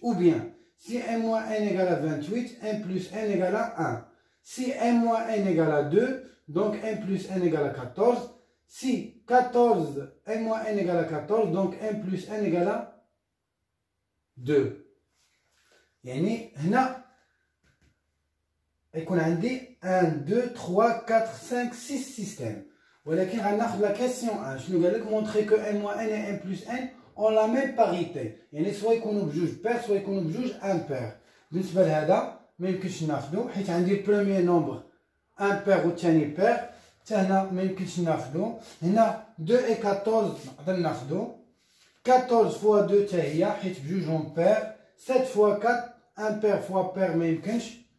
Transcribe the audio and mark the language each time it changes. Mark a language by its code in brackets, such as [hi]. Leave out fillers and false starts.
[fr] Ou bien, si m moins n égale à 28, m plus n égale à 1. Si m moins n égale à 2, donc m plus n égale à 14. Si 14, m moins n égale à 14, donc m plus n égale à 2. [ar] يعني هنا يكون عندي 1 2 3 4 5 6 systèmes. ولكن غناخذ [fr] la question 1. [ar] شنو قال لك؟ [fr] montrer que m moins n et m plus n ont la même parité. [ar] يعني سواء يكونوا بجوج pair سواء يكونوا بجوج impair. بالنسبه لهذا ما يمكنش ناخذو حيت عندي البروميير نومبر impair والثاني pair. حتى هنا ما يمكنش ناخذو. هنا 2 et 14 نقدر ناخذو. 14 fois 2 حتى هي حيت بجوج اون pair. [fr] 7 fois 4 impair fois pair [ar] ما يمكنش.